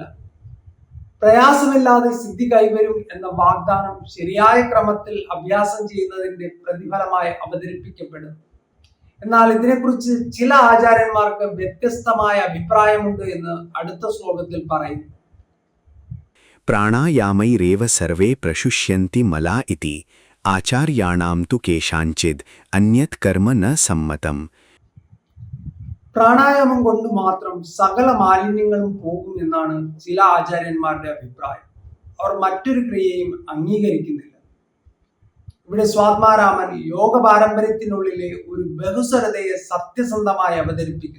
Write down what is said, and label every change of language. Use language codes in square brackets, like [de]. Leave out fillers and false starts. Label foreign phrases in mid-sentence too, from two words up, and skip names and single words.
[ml] പ്രയാസമില്ലാതെ സിദ്ധി കൈവരും എന്ന വാഗ്ദാനം ശരിയായ ക്രമത്തിൽ അഭ്യാസം ചെയ്യുന്നതിന്റെ പ്രതിഫലമായി അവതരിപ്പിക്കപ്പെടുന്നു. എന്നാൽ ഇതിനെക്കുറിച്ച് ചില ആചാര്യന്മാർക്ക് വ്യത്യസ്തമായ അഭിപ്രായമുണ്ട് എന്ന് അടുത്ത ശ്ലോകത്തിൽ പറയുന്നു. [sa] प्राणायामैरेव सर्वे प्रशुष्यन्ति मला इति आचार्याणां तु केषाञ्चिद् अन्यत् कर्म न सम्मतम्. [ml] പ്രാണായാമം കൊണ്ട് മാത്രം സകല മാലിന്യങ്ങളും പോകും എന്നാണ് ചില ആചാര്യന്മാരുടെ അഭിപ്രായം. അവർ മറ്റൊരു ക്രിയയും അംഗീകരിക്കുന്നില്ല. ഇവിടെ സ്വാത്മാരാമൻ യോഗ പാരമ്പര്യത്തിനുള്ളിലെ ഒരു ബഹുസ്വരതയെ സത്യസന്ധമായി അവതരിപ്പിക്കുന്നു.